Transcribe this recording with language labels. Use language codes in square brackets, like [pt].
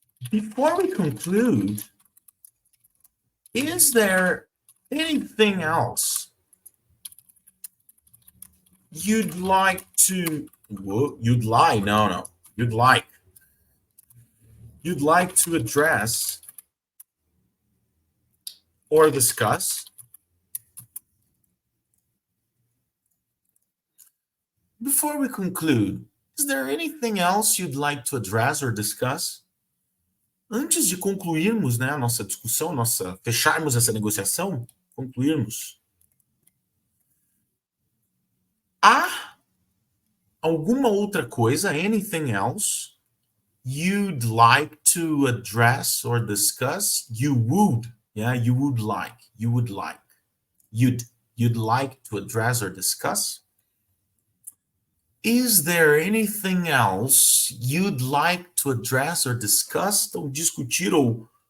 [en] Before we conclude, is there anything else you'd like to, you'd like to address or discuss? Before we conclude, is there anything else you'd like to address or discuss? [pt] Antes de concluirmos, né, a nossa discussão, fecharmos essa negociação, concluirmos, há alguma outra coisa, [en] anything else, you'd like to address or discuss? You would like to address or discuss? Is there anything else you'd like to address or discuss? [pt] Então, discutir ou